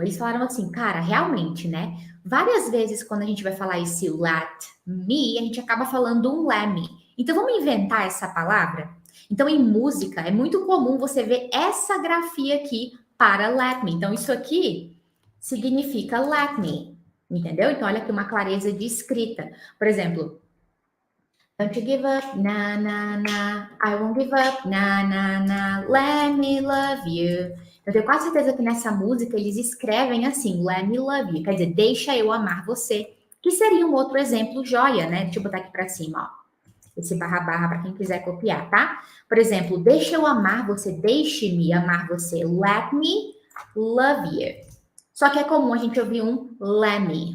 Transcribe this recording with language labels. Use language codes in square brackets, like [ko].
[pt] Eles falaram assim, cara, realmente, né? Várias vezes, quando a gente vai falar esse let me, a gente acaba falando um let me. Então, vamos inventar essa palavra? Então, em música, é muito comum você ver essa grafia aqui para let me. Então, isso aqui significa let me, entendeu? Então, olha aqui uma clareza de escrita. Por exemplo, [en] don't you give up, na, na, na, I won't give up, na, na, na, let me love you. [pt] Eu tenho quase certeza que nessa música eles escrevem assim, [en] let me love you, [pt] quer dizer, deixa eu amar você, que seria um outro exemplo joia, né? Deixa eu botar aqui para cima, ó. esse barra barra para quem quiser copiar, tá? Por exemplo, deixa eu amar você, deixe-me amar você. [en] Let me love you. [pt] Só que é comum a gente ouvir um let me.